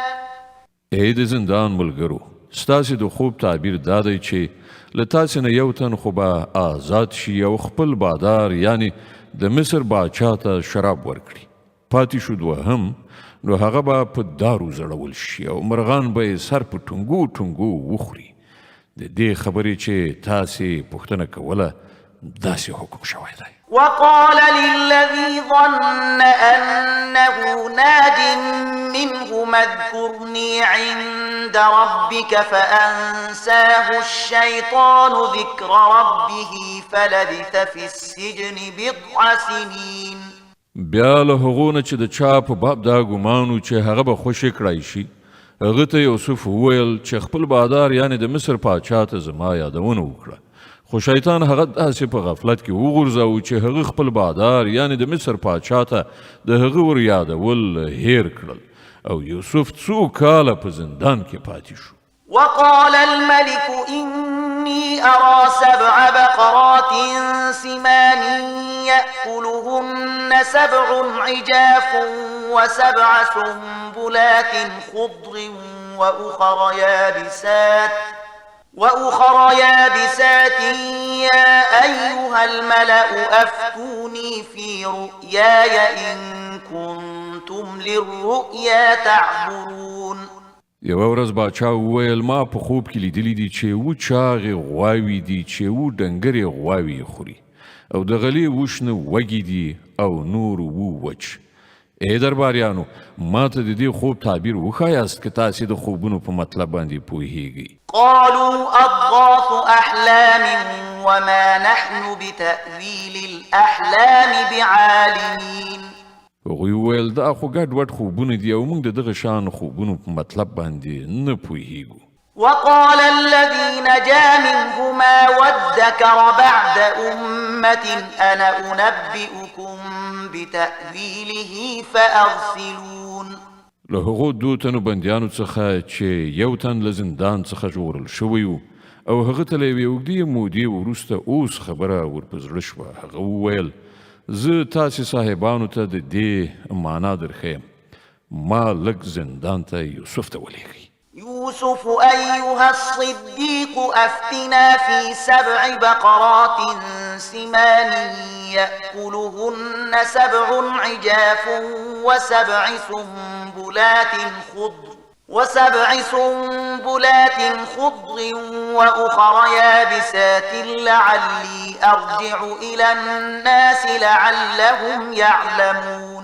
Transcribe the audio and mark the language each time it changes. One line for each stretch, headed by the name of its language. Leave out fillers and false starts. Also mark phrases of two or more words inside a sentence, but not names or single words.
Pashto: ای د زندان ملګرو، ستاسې د خوب تعبیر دا دی چې له تاسې نه یو تن خو به آزاد شي او خپل بادار یعنی د مصر باچا ته شراب ورکړي. پاتې شو دوهم، نو هغه به په دارو زړول شي او مرغان به یې سر په ټنګو ټنګو وخوري. د دې خبرې چې تاسې پوښتنه کوله داسې حکم شوی دی.
Arabic: وقال للذي ظن أنه ناج منهما اذكرني عند ربك فأنساه الشيطان ذكر ربه فلبث في السجن بضع سنين.
Pashto: بیا له هغو نه چې د چا په باب دا ګمانو چې هغه به خوشي کړی شي، هغه ته یوسف وویل چې خپل بادار یعنې د مصر پاچا ته زما یادونه وکړه. خو شیطان هغه داسې په غفلت کې وغورځاوه چې هغه خپل بادار یعنې د مصر پاچا ته د هغه ور یادول هیر کړل او یوسف څو کاله په زندان کې پاتې شو.
Arabic: وقال الملك إني أرى 7 بقرات سمان يأكلهن 7 عجاف و7 سنبلات خضر وأخر يابسات يا أيها الملأ أفتوني في رؤياي إن كنتم للرؤيا تعبرون.
Pashto: یوه ورځ باچا وویل ما په خوب کې لیدلی دي چې و چاغې غواوې دي چې و ډنګرې غواوې خوري او د غلې وشنه وږي دي او نور و وچ. ای درباریانو، ما ته د دې خوب تعبیر وښایاست که تاسې د خوبونو په مطلب باندې پوهیږئ.
Arabic: قالوا أضغاث أحلام وما نحن بتأويل الأحلام بعالمين.
Pashto: هغوی وویل دا خو ګډ وډ خوبونه دي او موږ د دغه شان خوبونو په مطلب باندې نه پوهیږو.
Arabic: وقال الذي نجا منهما وادكر بعد أمة أنا أنبئكم بتأويله فأرسلون.
Pashto: له هغو 2 تنو بندیانو څخه چې یو تن له زندان څخه ژغورل شوی و او هغه ته له یوې اوږدې مودې وروسته اوس خبره ور په زړه شوه. هغه وویل زه تاسې صاحبانو ته د دې معنا درښیم. ما لږ زندان ته یوسف ته ولېږئ.
Arabic: يوسف أيها الصديق أفتنا في 7 بقرات سمان يأكلهن 7 عجاف وسبع سنبلات خضر وأخر يابسات لعلي أرجع إلى الناس لعلهم يعلمون.